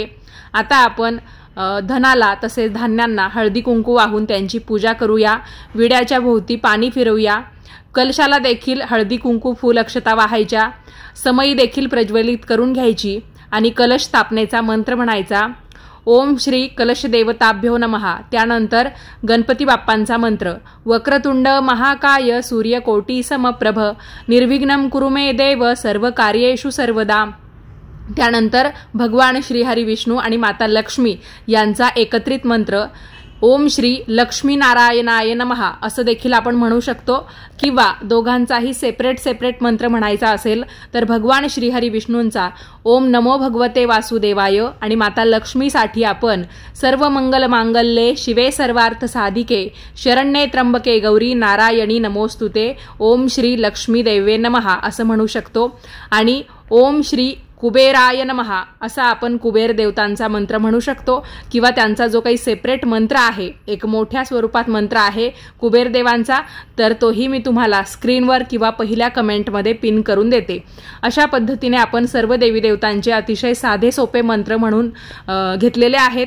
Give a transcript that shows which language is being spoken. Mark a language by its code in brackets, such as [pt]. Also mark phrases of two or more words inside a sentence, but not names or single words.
[mr] आता आपण धनाला तसेच धान्यांना हळदी कुंकू वाहून त्यांची पूजा करूया। विड्याच्या भोवती पाणी फिरवूया। कलशाला देखील हळदी कुंकू, फूल अक्षता वाहायच्या। समई देखील प्रज्वलित करून घ्यायची आणि कलश स्थापनेचा मंत्र म्हणायचा, [sa] ओम श्री कलश देवताभ्यो नमः। [mr] त्यानंतर गणपती बाप्पांचा मंत्र, [sa] वक्रतुंड महाकाय सूर्यकोटी समप्रभ निर्विघ्नं कुरु मे देव सर्व कार्येषु सर्वदा। [mr] त्यानंतर भगवान श्रीहरी विष्णू आणि माता लक्ष्मी यांचा एकत्रित मंत्र, [sa] ओम श्री लक्ष्मी नारायणाय नमः [mr] असं देखील आपण म्हणू शकतो, किंवा दोघांचाही सेपरेट मंत्र म्हणायचा असेल तर भगवान श्रीहरी विष्णूंचा [sa] ओम नमो भगवते वासुदेवाय [mr] आणि माता लक्ष्मीसाठी आपण [sa] सर्व मंगल मांगल्ये शिवे सर्वार्थ साधिके शरण्ये त्र्यंबके गौरी नारायणी नमोस्तुते ओम श्री लक्ष्मी देवे नमः [mr] असं म्हणू शकतो। आणि [sa] ओम श्री कुबेराय नमः [mr] असा आपण कुबेर देवतांचा मंत्र म्हणू शकतो, किंवा त्यांचा जो काही सेपरेट मंत्र आहे, एक मोठ्या स्वरूपात मंत्र आहे कुबेर देवांचा, तर तोही मी तुम्हाला स्क्रीनवर किंवा पहिल्या कमेंटमध्ये पिन करून देते। अशा पद्धतीने आपण सर्व देवी देवतांचे अतिशय साधे सोपे मंत्र म्हणून घेतलेले आहेत।